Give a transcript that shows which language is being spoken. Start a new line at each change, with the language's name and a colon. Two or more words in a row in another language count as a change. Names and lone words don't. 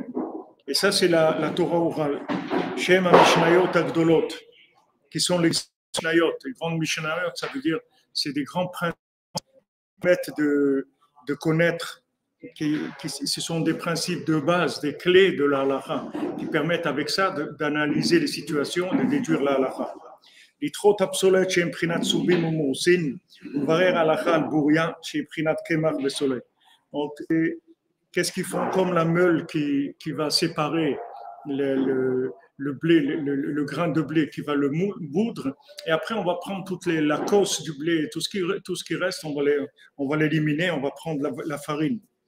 French: Et ça, c'est la Torah orale.
Hebrew: שהם המשניות הגדולות,
French: qui sont les Mishnayot. Les grandes Mishnayot, ça veut dire c'est des grands principes qui permettent de connaître. Ce sont des principes de base, des clés de la halacha, qui permettent avec ça d'analyser les situations, de déduire la halacha.
Hebrew: לתחות הפסולת שהם בחינת צהובים ומאוסים, ולברר הלכה על בוריה שהיא בחינת קמח וסולת.
French: Qu'est-ce qu'ils font comme la meule qui va séparer le blé, le grain de blé qui va le moudre, et après on va prendre la cosse du blé, tout ce qui reste, on va l'éliminer, on va prendre la farine.